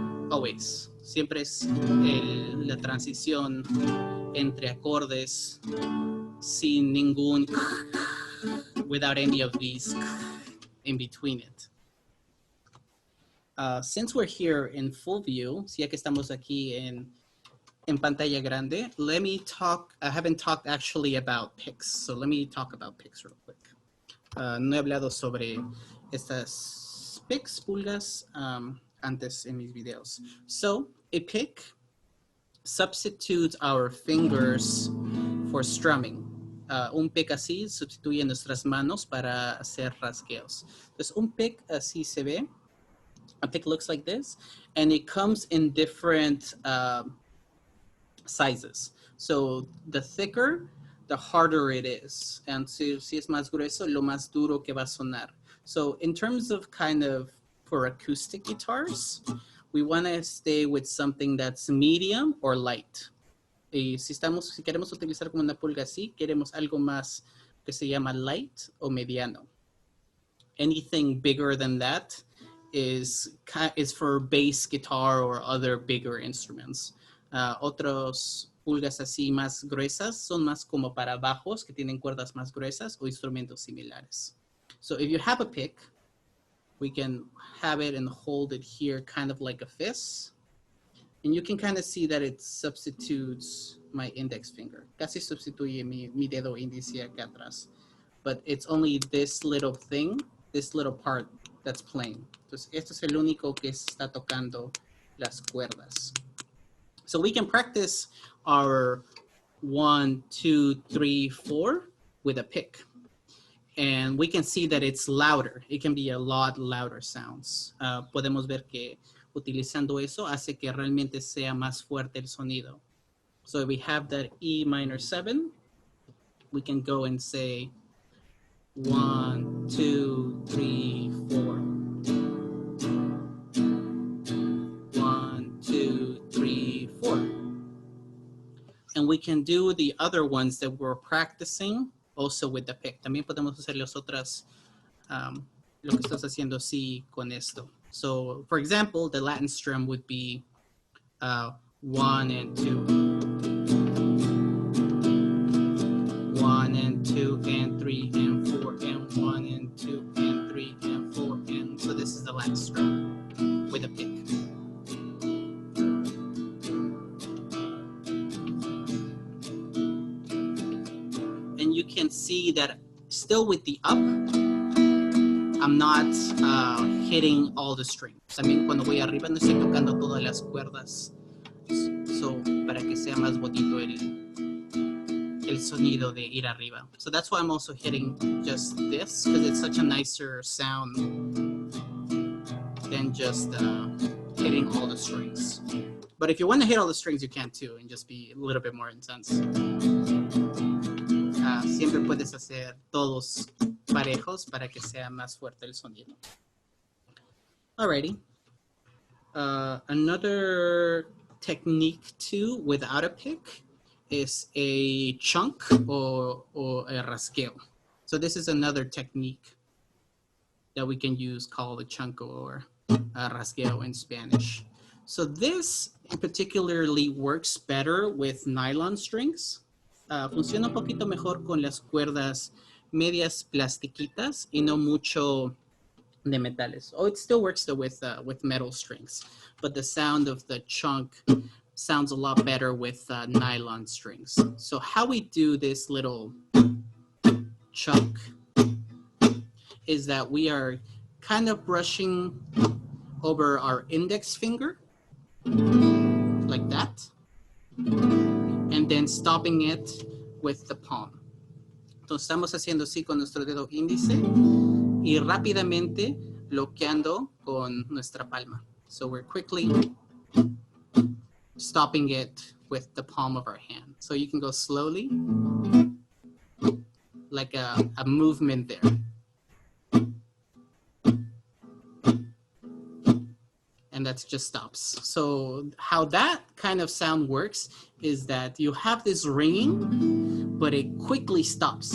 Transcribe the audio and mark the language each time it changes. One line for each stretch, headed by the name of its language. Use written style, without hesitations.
English: Always.
Spanish: Siempre es la transición entre acordes sin ningún,
English: without any of these in between it. Since we're here in full view,
Spanish: si ya que estamos aquí en pantalla grande,
English: let me talk. I haven't talked actually about picks, so let me talk about picks real quick.
Spanish: No he hablado sobre estas picks, pulgas, antes en mis videos.
English: So a pick substitutes our fingers for strumming.
Spanish: Un pick así sustituye nuestras manos para hacer rasgueos. Entonces un pick así se ve.
English: A pick looks like this, and it comes in different sizes. So the thicker, the harder it is.
Spanish: And si es más grueso, lo más duro que va a sonar.
English: So in terms of kind of for acoustic guitars, we want to stay with something that's medium or light.
Spanish: Y si queremos utilizar como una pulga así, queremos algo más que se llama light o mediano.
English: Anything bigger than that is for bass guitar or other bigger instruments.
Spanish: Otros pulgas así más gruesas son más como para bajos que tienen cuerdas más gruesas o instrumentos similares.
English: So if you have a pick, we can have it and hold it here kind of like a fist. And you can kind of see that it substitutes my index finger.
Spanish: Casi sustituye mi dedo índice acá atrás.
English: But it's only this little thing, this little part that's playing.
Spanish: Entonces, esto es el único que está tocando las cuerdas.
English: So we can practice our 1, 2, 3, 4 with a pick. And we can see that it's louder. It can be a lot louder sounds.
Spanish: Podemos ver que utilizando eso hace que realmente sea más fuerte el sonido.
English: So if we have that E minor 7, we can go and say 1, 2, 3, 4. 1, 2, 3, 4. And we can do the other ones that we're practicing also with the pick.
Spanish: También podemos hacer las otras, lo que estás haciendo así con esto.
English: So, for example, the Latin strum would be 1 and 2. 1 and 2 and 3 and 4 and 1 and 2 and 3 and 4 and so this is the Latin strum with a pick. And you can see that still with the up, I'm not hitting all the strings.
Spanish: También cuando voy arriba no estoy tocando todas las cuerdas. So, para que sea más bonito el sonido de ir arriba.
English: So that's why I'm also hitting just this, because it's such a nicer sound than just hitting all the strings. But if you want to hit all the strings, you can too, and just be a little bit more intense.
Spanish: Siempre puedes hacer todos parejos para que sea más fuerte el sonido.
English: Alrighty. Another technique too, without a pick, is a chunk or a rasgueo. So this is another technique that we can use called a chunk or rasgueo in Spanish. So this particularly works better with nylon strings.
Spanish: Funciona un poquito mejor con las cuerdas medias plastiquitas y no mucho de metales.
English: Oh, it still works though with metal strings, but the sound of the chunk sounds a lot better with nylon strings. So how we do this little chunk is that we are kind of brushing over our index finger like that, and then stopping it with the palm.
Spanish: Entonces estamos haciendo así con nuestro dedo índice y rápidamente bloqueando con nuestra palma.
English: So we're quickly stopping it with the palm of our hand. So you can go slowly, like a movement there. And that just stops. So how that kind of sound works is that you have this ringing, but it quickly stops.